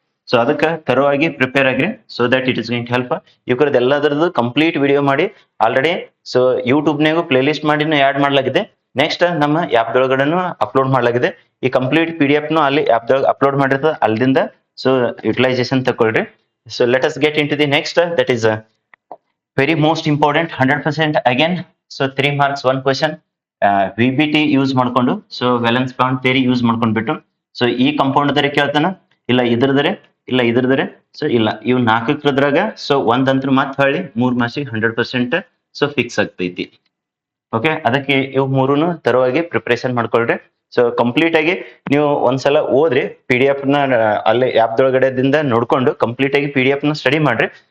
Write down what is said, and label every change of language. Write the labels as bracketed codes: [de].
[kn] So ಅದಕ್ಕೆ ತರವಾಗಿ prepare agri. So that it is going to help. ಇವ್ರದ್ದು ಎಲ್ಲದರದ್ದು complete video ಮಾಡಿ already so ಯೂಟ್ಯೂಬ್ನಾಗೂ play list ಮಾಡಿನೂ add ಮಾಡ್ಲಾಗಿದೆ. Next ನಮ್ಮ app ದೊಳಗಡೆನು upload ಮಾಡ್ಲಾಗಿದೆ. ಈ complete PDF ನು ಅಲ್ಲಿ ಆಪ್ ದೊಳಗೆ ಅಪ್ಲೋಡ್ ಮಾಡಿರ್ತದೆ, ಅಲ್ಲಿಂದ ಸೊ ಯುಟಿಲೈಸೇಷನ್ ತಗೊಳ್ರಿ. [en] So let us get into the next. That is very most important 100% again. So 3 marks 1 question. [kn] VBT use ಮಾಡ್ಕೊಂಡು so valence bond theory use ಮಾಡ್ಕೊಂಡ್ಬಿಟ್ಟು so ಈ compound ದರೆ ಕೇಳ್ತಾನ, ಇಲ್ಲ ಇದ್ರದರೆ, ಇಲ್ಲ ಇದ್ರದರೆ, ಸೊ ಇಲ್ಲ ಇವ್ ನಾಲ್ಕರದ್ರಾಗ ಸೊ ಒಂದಂತ್ರ ಮಾತ್ರ ಹೊಳ್ಳಿ 3 ಮಾರ್ಕ್ಸಿಗೆ 100% ಸೊ ಫಿಕ್ಸ್ ಆಗ್ತೈತಿ. ಓಕೆ, ಅದಕ್ಕೆ ಇವ್ ಮೂರುನು ತರವಾಗಿ ಪ್ರಿಪರೇಷನ್ ಮಾಡ್ಕೊಳ್ರಿ. ಸೊ ಕಂಪ್ಲೀಟ್ ಆಗಿ ನೀವು ಒಂದ್ಸಲ ಓದ್ರಿ, PDF ನ ಅಲ್ಲಿ ಆಪ್ ದೊಳಗಡೆದಿಂದ ನೋಡ್ಕೊಂಡು ಕಂಪ್ಲೀಟ್ ಆಗಿ PDF ನ ಸ್ಟಡಿ ಮಾಡ್ರಿ.